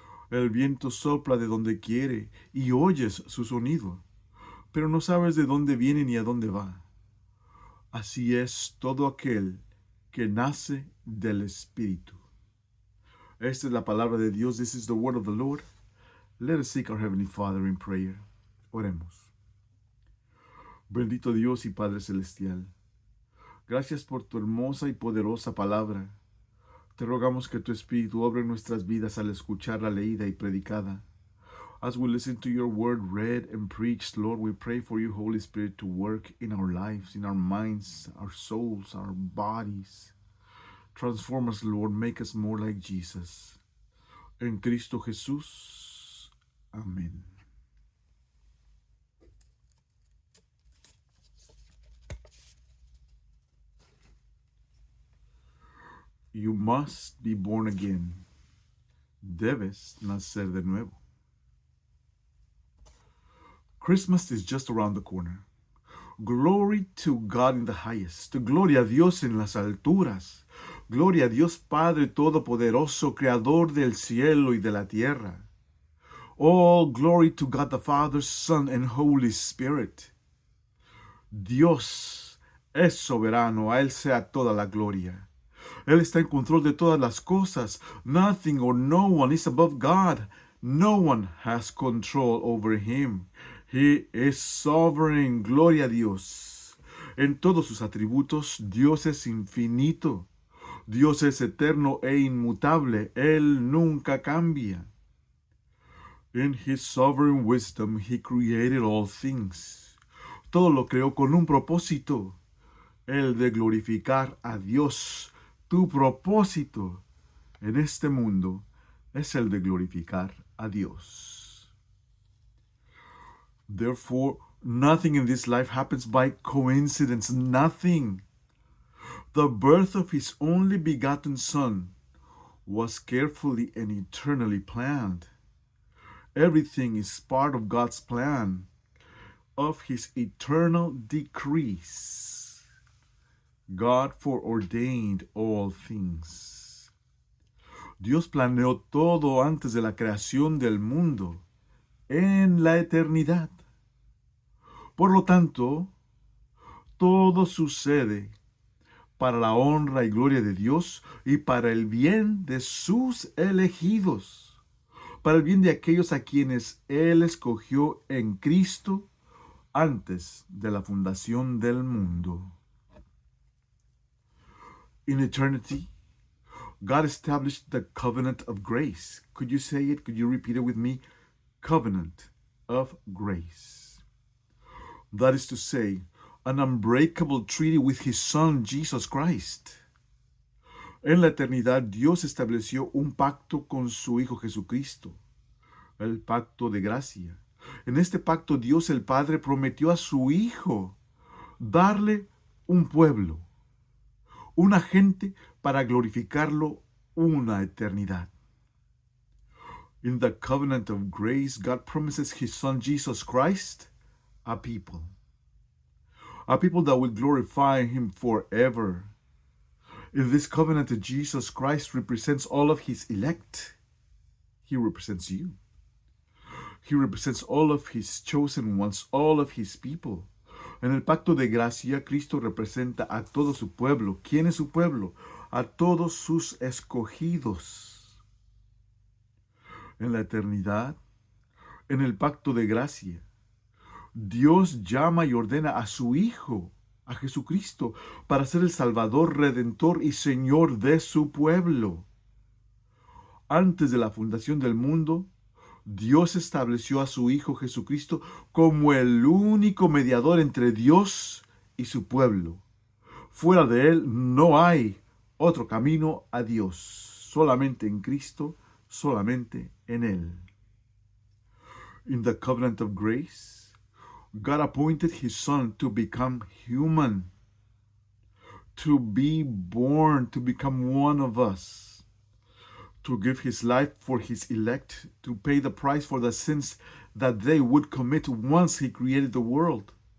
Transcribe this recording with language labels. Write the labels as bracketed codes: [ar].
[es] El viento sopla de donde quiere y oyes su sonido, pero no sabes de dónde viene ni a dónde va. Así es todo aquel que nace del Espíritu. Esta es la palabra de Dios. [en] This is the word of the Lord. Let us seek our Heavenly Father in prayer. [es] Oremos. Bendito Dios y Padre Celestial, gracias por tu hermosa y poderosa palabra. Te rogamos que tu Espíritu obre en nuestras vidas al escucharla leída y predicada. [en] As we listen to your word read and preached, Lord, we pray for you, Holy Spirit, to work in our lives, in our minds, our souls, our bodies. Transform us, Lord. Make us more like Jesus. [es] En Cristo Jesús. Amén. [en] You must be born again. [es] Debes nacer de nuevo. [en] Christmas is just around the corner. Glory to God in the highest. [es] Gloria a Dios en las alturas. Gloria a Dios Padre Todopoderoso, Creador del cielo y de la tierra. All glory to God the Father, Son, and Holy Spirit. Dios es soberano, a Él sea toda la gloria. Él está en control de todas las cosas. [en] Nothing or no one is above God. No one has control over Him. He is sovereign. [es] Gloria a Dios. En todos sus atributos, Dios es infinito. Dios es eterno e inmutable. Él nunca cambia. [en] In His sovereign wisdom, He created all things. [es] Todo lo creó con un propósito, el de glorificar a Dios. Tu propósito en este mundo es el de glorificar a Dios. [en] Therefore, nothing in this life happens by coincidence. Nothing. The birth of His only begotten Son was carefully and eternally planned. Everything is part of God's plan, of His eternal decrees. God foreordained all things. [es] Dios planeó todo antes de la creación del mundo, en la eternidad. Por lo tanto, todo sucede para la honra y gloria de Dios y para el bien de sus elegidos, para el bien de aquellos a quienes Él escogió en Cristo antes de la fundación del mundo. [en] In eternity, God established the covenant of grace. Could you say it? Could you repeat it with me? Covenant of grace. That is to say, an unbreakable treaty with His Son, Jesus Christ. [es] En la eternidad, Dios estableció un pacto con su Hijo Jesucristo, el pacto de gracia. En este pacto, Dios el Padre prometió a su Hijo darle un pueblo, una gente para glorificarlo una eternidad. [en] In the covenant of grace, God promises His Son Jesus Christ a people that will glorify Him forever. In this covenant, Jesus Christ represents all of His elect. He represents you. He represents all of His chosen ones, all of His people. [es] En el pacto de gracia, Cristo representa a todo su pueblo. ¿Quién es su pueblo? A todos sus escogidos. En la eternidad, en el pacto de gracia, Dios llama y ordena a su Hijo, a Jesucristo, para ser el Salvador, Redentor y Señor de su pueblo. Antes de la fundación del mundo, Dios estableció a su Hijo Jesucristo como el único mediador entre Dios y su pueblo. Fuera de Él no hay otro camino a Dios. Solamente en Cristo, solamente en Él. [en] In the covenant of grace, God appointed His Son to become human, to be born, to become one of us, to give his life for his elect, to pay the price for the sins that they would commit once he created the world.